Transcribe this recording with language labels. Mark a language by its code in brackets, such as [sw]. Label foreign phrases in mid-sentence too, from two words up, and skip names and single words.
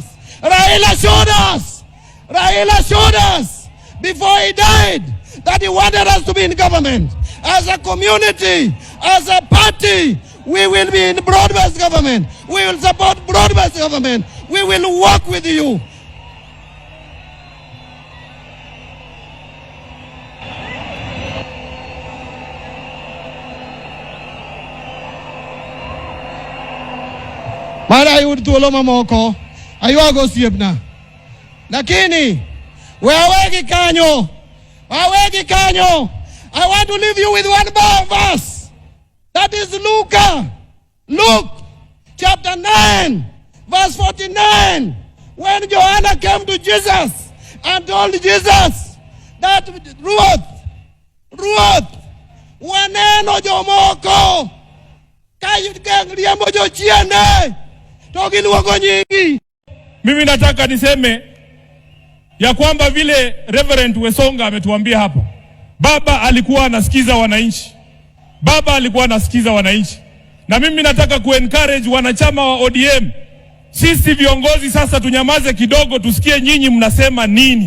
[en] Raila showed us before he died that he wanted us to be in government. As a community, as a party, we will be in broad-based government. We will support broad-based government. We will work with you. [luo] Mara yud tuolo mamoko aywago siebna lakini wawegi kanyo [en] I want to leave you with one verse, that is Luke chapter 9 verse 49, when Joanna came to Jesus and told Jesus that Ruth [luo] waneno jomoko kayriembo jochiende [sw] mimi nataka niseme ya kwamba vile Reverend Wesonga ametuambia hapa, baba alikuwa anasikiza wananchi. Na mimi nataka kuencourage wanachama wa ODM, sisi viongozi sasa tunyamaze kidogo, tusikie nyinyi mnasema nini.